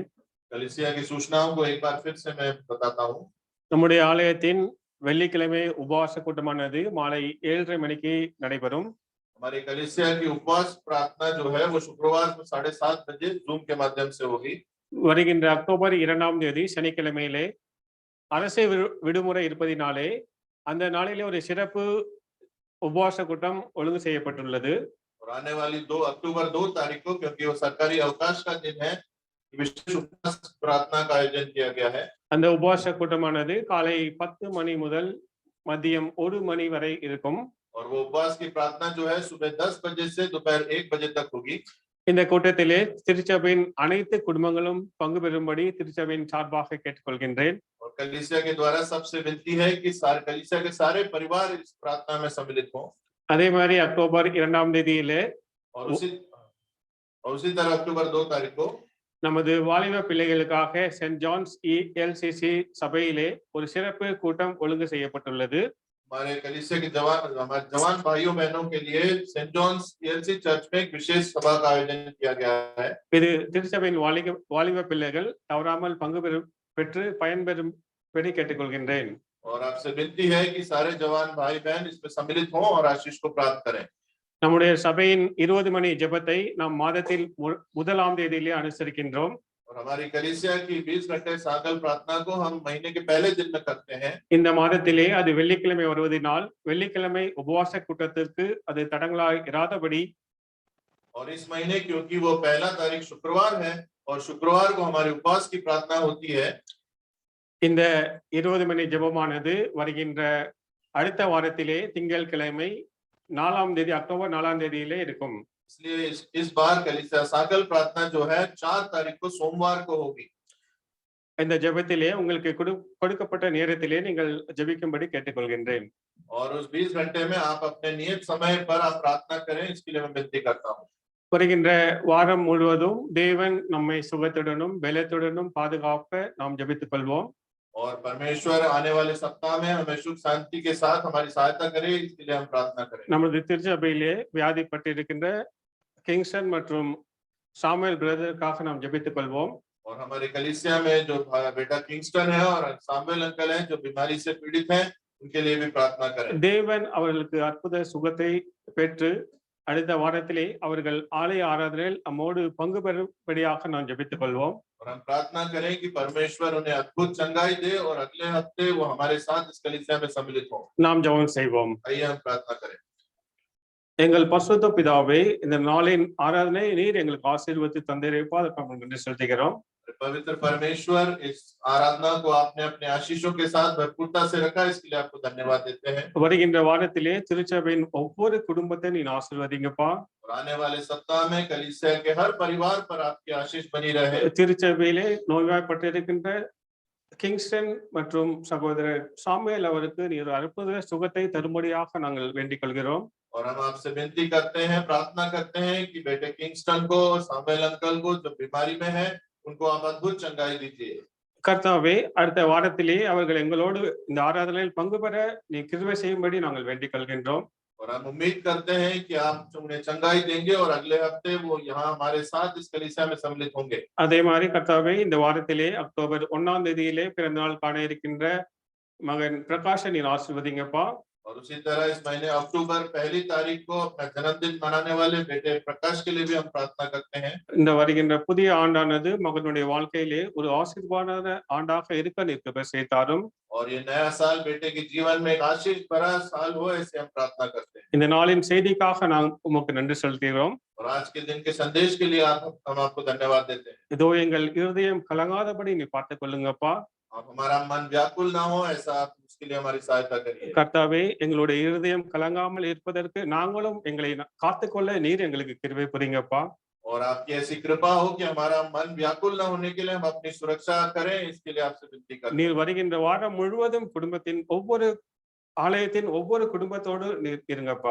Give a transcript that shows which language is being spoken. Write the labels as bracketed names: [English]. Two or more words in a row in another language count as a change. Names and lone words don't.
[Hindi] कलीसिया की सूचनाओं को एक बार फिर से मैं बताता हूँ [Tamil] நம்முடைய ஆலயத்தின் வெள்ளிக்கிழமை உபவாச கூட்டமானது மாலை 7:30 மணிக்கு நடைபெறும். [Hindi] हमारी कलीसिया की उपवास प्रार्थना जो है वो शुक्रवार को 7:30 बजे जूम के माध्यम से होगी [Tamil] வருகின்ற அக்டோபர் 2ஆம் தேதி சனிக்கிழமையிலே அரசு விடுமுறை இருப்பதினாலே அந்த நாளிலே ஒரு சிறப்பு உபவாச கூட்டம் ஒழுங்கு செய்யப்பட்டுள்ளது. [Hindi] और आने वाली 2 अक्टूबर 2 तारीख को क्योंकि वो सरकारी अवकाश का दिन है विशेष उपवास प्रार्थना का आयोजन किया गया है [Tamil] அந்த உபவாச கூட்டமானது காலை 10 மணி முதல் மதியம் 1 மணி வரை இருக்கும். [Hindi] और वो उपवास की प्रार्थना जो है सुबह 10 बजे से दोपहर 1 बजे तक होगी [Tamil] இந்த கூட்டத்திலே திருச்சபையின் அனைத்து குடும்பங்களும் பங்கு பெறும்படி திருச்சபையின் சார்பாக கேட்டுக்கொள்கின்றேன். [Hindi] और कलीसिया के द्वारा सबसे विनती है कि सारे कलीसिया के सारे परिवार इस प्रार्थना में सम्मिलित हों [Tamil] அதே மாதிரி அக்டோபர் 2ஆம் தேதியிலே [Hindi] और उसी तरह अक्टूबर 2 तारीख को [Tamil] நமது வாலிப பிள்ளைகளுக்காக சென்ட் ஜான்ஸ் ELCC சபையிலே ஒரு சிறப்பு கூட்டம் ஒழுங்கு செய்யப்பட்டுள்ளது. [Hindi] हमारे कलीसिया के हमारे जवान भाइयों बहनों के लिए सेंट जॉन्स ELC चर्च में एक विशेष सभा का आयोजन किया गया है [Tamil] இது திருச்சபையின் வாலிப பிள்ளைகள் தவறாமல் பங்கு பெற்று பயன்பெறும்படி கேட்டுக்கொள்கின்றேன். [Hindi] और आपसे विनती है कि सारे जवान भाई बहन इसमें सम्मिलित हों और आशीष को प्राप्त करें [Tamil] நம்முடைய சபையின் 20 மணி ஜெபத்தை நாம் மாதத்தில் 1ஆம் தேதியிலே அனுசரிக்கின்றோம். [Hindi] और हमारी कलीसिया की 20 घंटे साकल प्रार्थना को हम महीने के पहले दिन में करते हैं। [Tamil] இந்த மாதத்திலே அது வெள்ளிக்கிழமை வருவதனால் வெள்ளிக்கிழமை உபவாச கூட்டத்திற்கு அது தடங்களாய் இராதபடி [Hindi] और इस महीने क्योंकि वो पहला तारीख शुक्रवार है और शुक्रवार को हमारी उपवास की प्रार्थना होती है, [Tamil] இந்த 20 மணி ஜெபமானது வருகின்ற அடுத்த வாரத்திலே திங்கட்கிழமை 4ஆம் தேதி அக்டோபர் 4ஆம் தேதியிலே இருக்கும். [Hindi] इसलिए इस बार कलीसिया साकल प्रार्थना जो है 4 तारीख को सोमवार को होगी। [Tamil] இந்த ஜெபத்திலே உங்களுக்கு கொடுக்கப்பட்ட நேரத்திலே நீங்கள் ஜெபிக்கும்படி கேட்டுக்கொள்கின்றேன். [Hindi] और उस 20 घंटे में आप अपने नियत समय पर आप प्रार्थना करें, इसके लिए मैं विनती करता हूँ। [Tamil] வருகின்ற வாரம் முழுவதும் தேவன் நம்மை சுகத்துடனும் பலத்துடனும் பாதுகாக்க நாம் ஜெபித்துக் கொள்வோம். [Hindi] और परमेश्वर आने वाले सप्ताह में हमें सुख शांति के साथ हमारी सहायता करे, इसके लिए हम प्रार्थना करें। [Tamil] நமது திருச்சபையிலே வியாதிப்பட்டிருக்கின்ற கிங்ஸ்டன் மற்றும் சாமுவேல் பிரதருக்காக நாம் ஜெபித்துக் கொள்வோம். [Hindi] और हमारे कलीसिया में जो बेटा किंगस्टन है और सामुएल अंकल हैं जो बीमारी से पीड़ित हैं, उनके लिए भी प्रार्थना करें। [Tamil] தேவன் அவர்களுக்கு அற்புத சுகத்தை பெற்று அடுத்த வாரத்திலே அவர்கள் ஆலய ஆராதனையில் நம்மோடு பங்கு பெறும்படியாக நாம் ஜெபித்துக் கொள்வோம். [Hindi] और हम प्रार्थना करें कि परमेश्वर उन्हें अद्भुत चंगाई दे और अगले हफ्ते वो हमारे साथ इस कलीसिया में सम्मिलित हों। [Tamil] நாம் ஜெபம் செய்வோம். [Hindi] आइए हम प्रार्थना करें। [Tamil] எங்கள் பரிசுத்த பிதாவே, இந்த நாளின் ஆராதனை நீர் எங்களுக்கு ஆசீர்வதித்து தந்திருப்பா அதற்கு நன்றி செலுத்துகிறோம். [Hindi] पवित्र परमेश्वर, इस आराधना को आपने अपने आशीषों के साथ भरपूरता से रखा, इसके लिए आपको धन्यवाद देते हैं। [Tamil] வருகின்ற வாரத்திலே திருச்சபையின் ஒவ்வொரு குடும்பத்தை நீ ஆசீர்வதிங்கப்பா. [Hindi] और आने वाले सप्ताह में कलीसिया के हर परिवार पर आपकी आशीष बनी रहे। [Tamil] திருச்சபையிலே நோய்வாய்ப்பட்டிருக்கின்ற கிங்ஸ்டன் மற்றும் சகோதரர் சாமுவேல் அவருக்கு நீர் அற்புத சுகத்தை தரும்படியாக நாங்கள் வேண்டிக் கொள்கிறோம். [Hindi] और हम आपसे विनती करते हैं, प्रार्थना करते हैं कि बेटे किंगस्टन को और सामुएल अंकल को जो बीमारी में है, उनको आप अद्भुत चंगाई दीजिए। [Tamil] கர்த்தாவே, அடுத்த வாரத்திலே அவர்கள் எங்களோடு இந்த ஆராதனையில் பங்கு பெற நீ கிருபை செய்யும்படி நாங்கள் வேண்டிக் கொள்கின்றோம். [Hindi] और हम उम्मीद करते हैं कि आप उन्हें चंगाई देंगे और अगले हफ्ते वो यहाँ हमारे साथ इस कलीसिया में सम्मिलित होंगे। [Tamil] அதே மாதிரி கர்த்தாவே, இந்த வாரத்திலே அக்டோபர் 1ஆம் தேதியிலே பிறந்த நாள் காண இருக்கின்ற மகன் பிரகாஷை நீர் ஆசீர்வதிங்கப்பா. [Hindi] और उसी तरह इस महीने अक्टूबर 1 तारीख को अपना जन्मदिन मनाने वाले बेटे प्रकाश के लिए भी हम प्रार्थना करते हैं। [Tamil] இந்த வருகின்ற புதிய ஆண்டானது மகனுடைய வாழ்க்கையிலே ஒரு ஆசீர்வாதான ஆண்டாக இருக்க நீர் கிருபை செய்தாரும். [Hindi] और ये नया साल बेटे के जीवन में एक आशीष भरा साल हो, ऐसे हम प्रार्थना करते हैं। [Tamil] இந்த நாளின் செய்திக்காக நாம் உமக்கு நன்றி செலுத்துகிறோம். [Hindi] और आज के दिन के संदेश के लिए हम आपको धन्यवाद देते हैं। [Tamil] இதோ எங்கள் இருதயம் கலங்காதபடி நீ பார்த்துக் கொள்ளுங்கப்பா. [Hindi] आप हमारा मन व्याकुल ना हो, ऐसा आप उसके लिए हमारी सहायता करिए। [Tamil] கர்த்தாவே, எங்களுடைய இருதயம் கலங்காமல் இருப்பதற்கு நாங்களும் எங்களை காத்துக்கொள்ள நீர் எங்களுக்கு கிருபை புரியுங்கப்பா. [Hindi] और आपकी ऐसी कृपा हो कि हमारा मन व्याकुल ना होने के लिए हम अपनी सुरक्षा करें, इसके लिए आपसे विनती करते हैं। [Tamil] நீர் வருகின்ற வாரம் முழுவதும் குடும்பத்தின் ஒவ்வொரு ஆலயத்தின் ஒவ்வொரு குடும்பத்தோடு நீர் இருங்கப்பா.